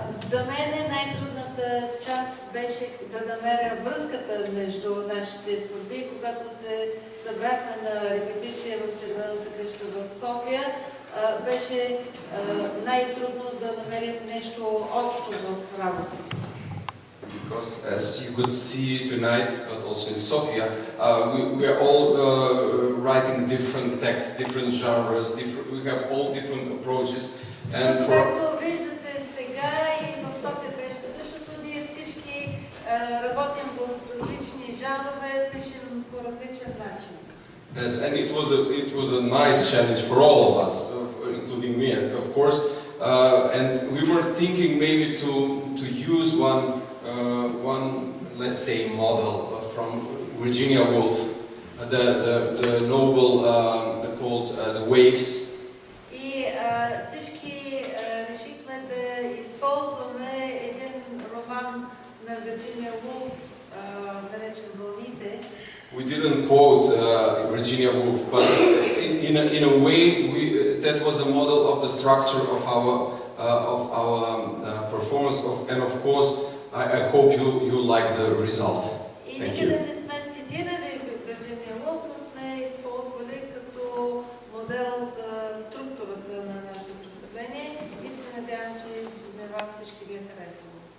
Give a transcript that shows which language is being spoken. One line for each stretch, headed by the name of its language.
Bulgarian: За мен най-трудната част беше да намеря връзката между нашите творби. Когато се събрахме на репетиция в Червената къща в София, беше най-трудно да намерим нещо общо в работата.
English: Because as you could see tonight, but also in Sofia, we are all writing different texts, different genres, we have all different approaches. And for
Bulgarian: Както виждате сега и в София беше същото, ние всички работим в различни жанрове, пишем по различен начин.
English: Yes, and it was a nice challenge for all of us, including me, of course. And we were thinking maybe to use one, let's say, model from Virginia Woolf, the novel called The Waves.
Bulgarian: И всички решихме да използваме един роман на Вирджиния Вулф, наречен Вълните.
English: We didn't quote Virginia Woolf, but in a way, that was a model of the structure of our performance, and of course, I hope you like the result. Thank you.
Bulgarian: Не сме цитирали Вирджиния Вулф, но сме използвали като модел за структурата на нашето представление и се надявам, че на вас всички ви е харесало.